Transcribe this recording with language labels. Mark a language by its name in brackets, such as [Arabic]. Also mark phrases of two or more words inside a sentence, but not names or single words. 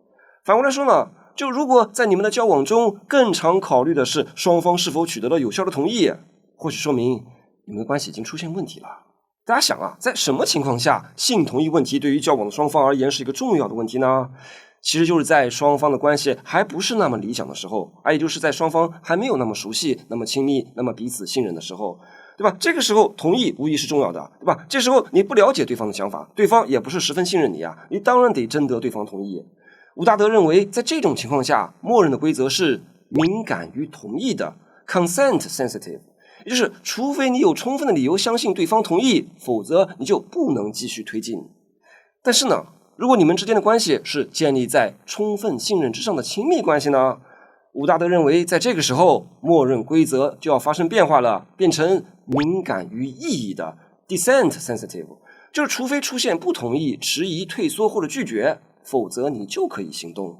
[Chinese] 反過來說呢，就如果在你們的交往中更常考慮的是雙方是否取得了有效的同意，或許說明你們的關係已經出現問題了。大家想啊，在什麼情況下性同意問題對於交往的雙方而言是一個重要的問題呢？其實就是在雙方的關係還不是那麼理想的時候，也就是在雙方還沒有那麼熟悉、那麼親密、那麼彼此信任的時候，對吧？這個時候同意無疑是重要的，对吧？這時候你不了解對方的想法，对方也不是十分信任你啊，你当然得徵得對方同意。伍大德認為，在這種情況下，默認的規則是敏感於同意的 [English] （consent sensitive）， [Chinese] 也就是除非你有充分的理由相信對方同意，否則你就不能繼續推進。但是呢，如果你們之間的關係是建立在充分信任之上的親密關係呢，伍大德認為，在這個時候，默認規則就要發生變化了，變成敏感於異議的 [English] dissent sensitive， [Chinese] 就是除非出現不同意、遲疑、退縮或者拒絕，否則你就可以行動。